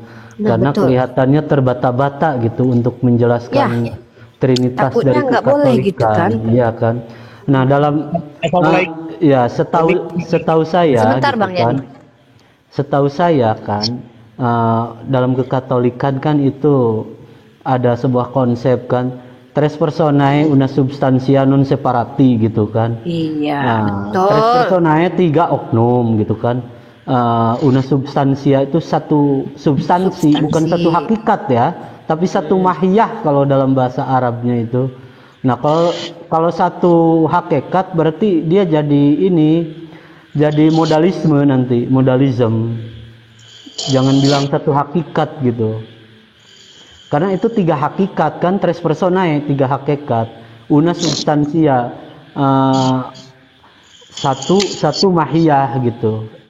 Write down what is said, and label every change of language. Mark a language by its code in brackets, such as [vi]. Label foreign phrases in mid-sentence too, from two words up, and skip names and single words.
[id] Karena kelihatannya terbata-bata gitu untuk menjelaskan Trinitas dari Kekatolikan. Gitu kan? Iya kan? Nah, dalam setahu saya sebentar, gitu Bang kan. Setahu saya kan dalam Kekatolikan kan itu ada sebuah konsep kan, [la] tres personae una substantia non separati [id] gitu kan. Iya. [la] Tres personae [id] 3 oknum gitu kan. [la] Una substantia [id] itu satu substansi, bukan satu hakikat ya, tapi satu mahiyah kalau dalam bahasa Arabnya itu. Nah, kalau satu hakikat berarti dia jadi modalisme nanti, modalism. Jangan bilang satu hakikat gitu. Karena itu 3 hakikat kan, [la] tres personae, [id] 3 hakikat. [la] Una substansia, [id] satu mahiyah gitu.